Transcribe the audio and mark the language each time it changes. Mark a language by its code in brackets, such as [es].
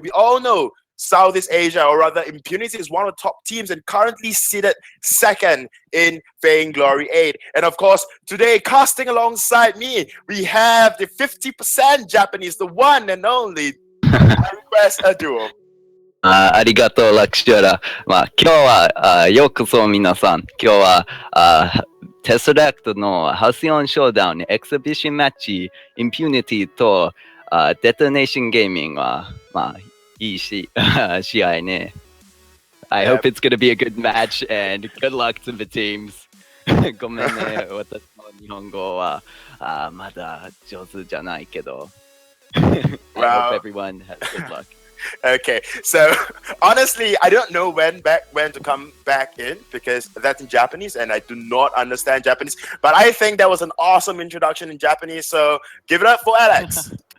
[en] We all know Southeast Asia, or rather Impunity, is one of the top teams and currently seated second in Vainglory 8. And of course, today, casting alongside me, we have the 50% Japanese, the one and only, I request a duo. [ja] ありがとう、ラクシュラ。今日はようこそ皆さん。今日はテスラクトのハルシオンショーダウンエクシビションマッチ、インピュニティとデトネーションゲーミングはいい試合ね。 [en] I hope it's going to be a good match and good luck to the teams. [ja] ごめんね、私の日本語はまだ上手じゃないけど。 [en] I hope everyone has good luck. Okay, so honestly, I don't know when to come back in because that's in Japanese and I do not understand Japanese. But I think that was an awesome introduction in Japanese, so give it up for Alex.